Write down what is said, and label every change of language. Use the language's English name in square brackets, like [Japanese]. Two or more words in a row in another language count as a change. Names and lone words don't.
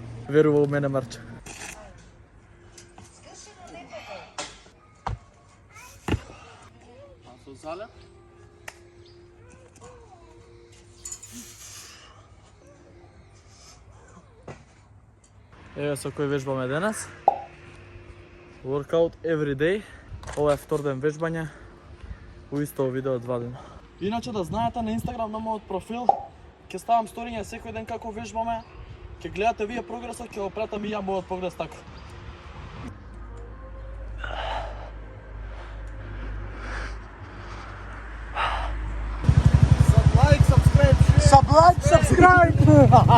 [Macedonian] Верува у мене Марче. А со залет? Еве со кој вежбаме денес. [English] Workout every day. [Macedonian] Ова е втор ден вежбање. У исто видео 2 дена. Иначе да знаете, на Инстаграм на мојот профил ќе ставам сториња секој ден како вежбаме. Ќе гледате вие прогресот, ќе го пратам и ја мојот прогрес така. [English] Subscribe, subscribe!